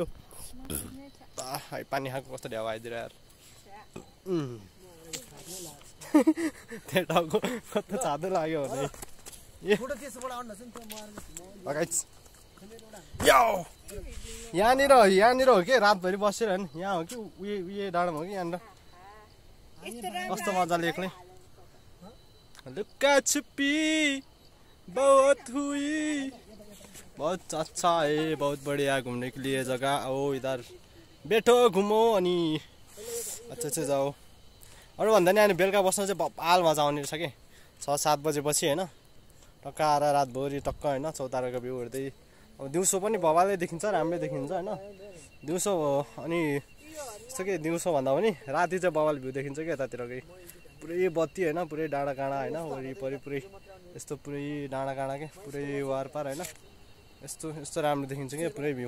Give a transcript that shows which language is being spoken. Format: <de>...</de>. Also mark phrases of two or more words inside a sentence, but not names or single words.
<ne>पानी खाएको कस्तो ढ्याउ आइदिएर यार त्यो टाउको कस्तो छातो लाग्यो भने यहाँनिर हो कि रातभरि बसेर होइन। यहाँ हो कि उयो डाँडामा हो कि यहाँनिर कस्तो मजाले एक्लै लुक्का छुप्पी</ne> <hi>बहुत हुई बहुत अच्छा है बहुत बढ़िया घूमने के लिए जगह। आओ इधर बैठो घुमो अनि अच्छा जाओ।</hi> <ne>अरू भन्दा नि अनि बेलुका बस्न चाहिँ बबाल मजा आउने रहेछ कि 6-7 बजेपछि होइन। टक्क आएर रातभरि टक्क होइन चौताराको भ्यू हेर्दै। अब दिउँसो पनि बबालै देखिन्छ राम्रै देखिन्छ होइन दिउँसो अनि यस्तो के दिउँसो भन्दा पनि राति चाहिँ बबाल भ्यू देखिन्छ कि यतातिरकै पुरै बत्ती होइन पुरै डाँडा काँडा होइन वरिपरि पुरै यस्तो पुरै डाँडा काँडा के पुरै वारपार होइन यस्तो यस्तो राम्रो देखिन्छ कि पुरै भ्यू।</ne>